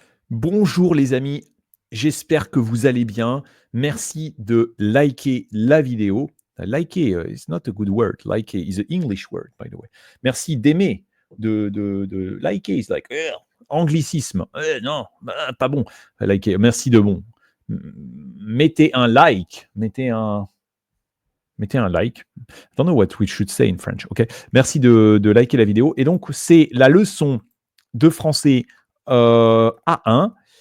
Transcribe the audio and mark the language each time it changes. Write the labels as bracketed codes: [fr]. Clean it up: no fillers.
[fr] Bonjour les amis, j'espère que vous allez bien. Merci de liker la vidéo. Liker, [en] is not a good word. Liker is an English word, by the way. [fr] Merci d'aimer, de liker. [en] It's like, [fr] anglicisme. Non, pas bon. Liker, merci de bon. Mettez un like. Mettez un like. [en] I don't know what we should say in French. [fr] Ok. Merci de liker la vidéo. Et donc, c'est la leçon de français A1.